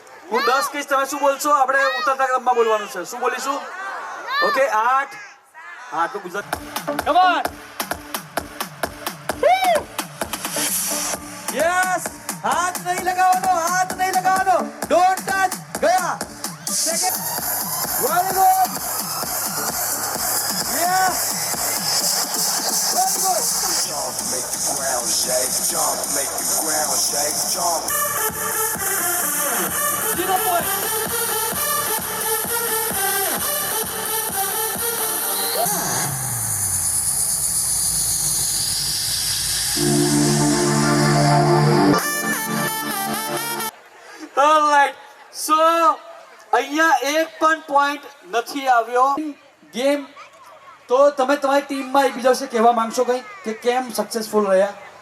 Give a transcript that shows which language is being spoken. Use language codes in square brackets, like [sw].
[gu] હું 10 કહીશ તમે શું બોલશો આપણે ઉતરતા ક્રમમાં બોલવાનું છે શું બોલીશું ઓકે 8 હા તો ગુજરાત કમ ઓન યસ હાથ નહીં લગાવવાનો [en] don't touch [gu] ગયા second [en] Very good yes very good Make the ground shake, jump, make the ground shake, jump. 0 point Alright, so [gu] અહીંયા એક પણ પોઈન્ટ નથી આવ્યો ગેમ તો તમે તમારી ટીમમાં એકબીજા વિશે કહેવા માંગશો કંઈ કે કેમ સક્સેસફુલ રહ્યા